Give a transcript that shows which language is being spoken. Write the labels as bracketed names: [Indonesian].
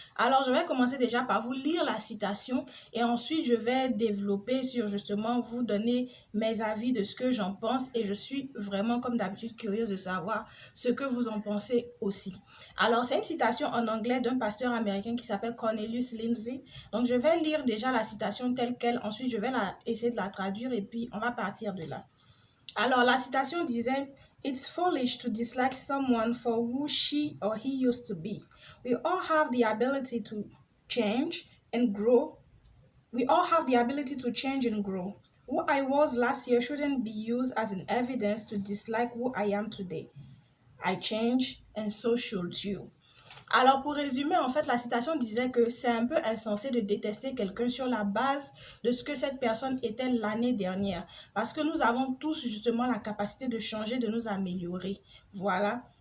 [French] Alors, je vais commencer déjà par vous lire la citation et ensuite je vais développer sur justement vous donner mes avis de ce que j'en pense et je suis vraiment comme d'habitude curieuse de savoir ce que vous en pensez aussi. Alors, c'est une citation en anglais d'un pasteur américain qui s'appelle Cornelius Lindsay. Donc, je vais lire déjà la citation telle qu'elle. Ensuite, je vais essayer de la traduire et puis on va partir de là. Alors, la citation disait [English] « It's foolish to dislike someone for who she or he used to be. We all have the ability to change and grow. We all have the ability to change and grow. Who I was last year shouldn't be used as an evidence to dislike who I am today. I change and so should you. [French] » Alors, pour résumer, en fait, la citation disait que c'est un peu insensé de détester quelqu'un sur la base de ce que cette personne était l'année dernière. Parce que nous avons tous justement la capacité de changer, de nous améliorer. Voilà.